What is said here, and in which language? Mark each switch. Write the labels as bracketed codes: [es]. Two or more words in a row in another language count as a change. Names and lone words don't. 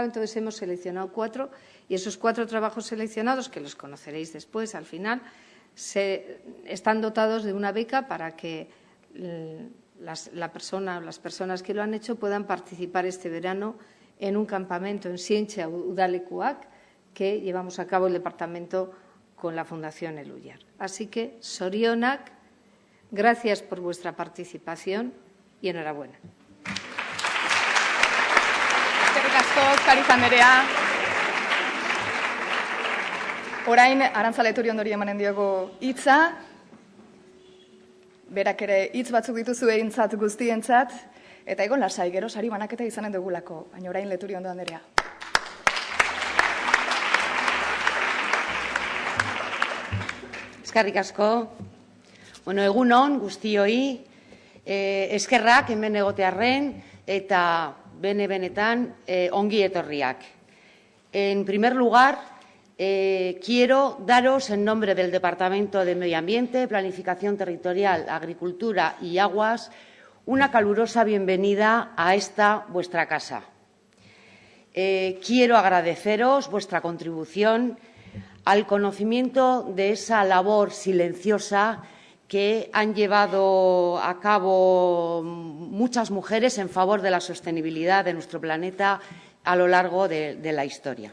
[es] Entonces, hemos seleccionado 4 y esos 4 trabajos seleccionados, que los conoceréis después, al final, están dotados de una beca para que las personas que lo han hecho puedan participar este verano en un campamento en Zientzia Udalekuak que llevamos a cabo el Departamento con la Fundación Elhuyar. Así que, zorionak, gracias por vuestra participación y enhorabuena. [eu] Eskerrik asko, Kariz Anderea. Orain, Arantza Leturionori emanen diogu hitza. Berak ere hitz batzuk dituzu egintzat guztientzat. Eta egon lasai, gero sari banaketa izanen dugulako. Baina orain Leturiondo Anderea. Eskerrik asko. Bueno, egunon guztioi, eskerrak hemen egotearren eta benetan ongi etorriak. [es] En primer lugar, quiero daros en nombre del Departamento de Medio Ambiente, Planificación Territorial, Agricultura y Aguas una calurosa bienvenida a esta vuestra casa. Quiero agradeceros vuestra contribución al conocimiento de esa labor silenciosa que han llevado a cabo muchas mujeres en favor de la sostenibilidad de nuestro planeta a lo largo de la historia.